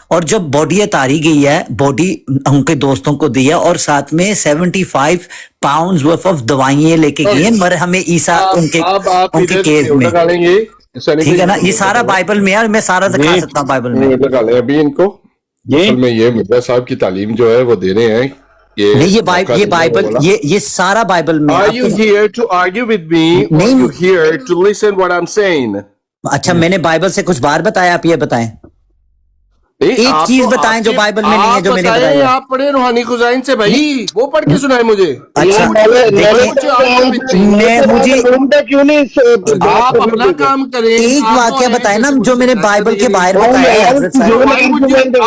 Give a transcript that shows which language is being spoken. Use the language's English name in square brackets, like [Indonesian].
[Hindi] और जब बॉडी उतारी गई है, बॉडी उनके दोस्तों को दी है, और साथ में 75 [English] pounds worth of [Hindi] दवाइयां लेके गई हैं, मगर हमें ईसा उनके केस में, ठीक है ना। ये सारा बाइबल में है, मैं सारा दिखा सकता हूँ बाइबल में। अभी इनको ये मिर्जा साहब की तालीम जो है वो दे रहे हैं। ये बाइबल ये सारा बाइबल में। [English] Are you here to argue with me? Or are you here to listen what I'm saying? [Hindi] अच्छा, मैंने बाइबल से कुछ बार बताया, आप ये बताएं। एक चीज बताएं जो बाइबल में नहीं है, जो मैंने बताया। आप पढ़े रूहानी खुजाइन से भाई, वो पढ़ के सुनाए मुझे। अच्छा, मुझे क्यों नहीं, आप अपना काम करें। एक वाक्य बताए ना जो मैंने बाइबल के बाहर बताया।